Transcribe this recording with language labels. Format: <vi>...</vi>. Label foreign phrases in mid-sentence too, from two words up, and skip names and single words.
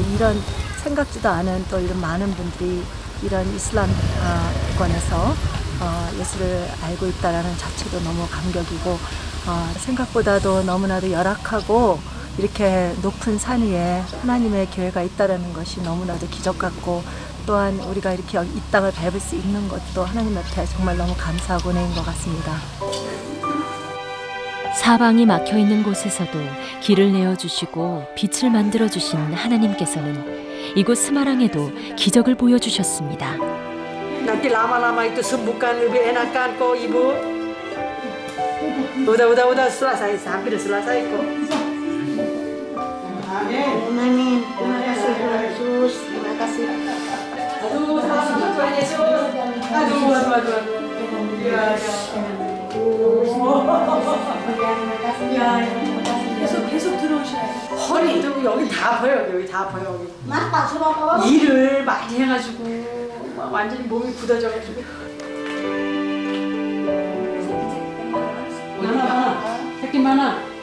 <ko>이런 생각지도 않은 또 이런 많은 분들이 이런 이슬람권에서 예수를 알고 있다라는 자체도 너무 감격이고 생각보다도 너무나도 열악하고 이렇게 높은 산 위에 하나님의 교회가 있다라는 것이 너무나도 기적 같고 또한 우리가 이렇게 이 땅을 밟을 수 있는 것도 하나님한테 정말 너무 감사하고 은혜인 것 같습니다. 사방이 막혀있는 곳에서도 길을 내어주시고 빛을 만들어주신 하나님께서는 이곳 스마랑에도 기적을 보여주셨습니다.</ko> <id>Nanti lama-lama itu sembuhkan lebih enakan kok ibu. Udah selesai, hampir selesai kok. Amin. Terima kasih Tuhan Yesus. Terima kasih. Aduh, Tuhan Yesus. Aduh.</id> <ko>계속 들어오셔야 돼. 허리도 여기 다 보여, 여기 다 보여. 여기. 일을 많이 해가지고 완전히 몸이 굳어져가지고. 많아. 새끼 많아.</ko>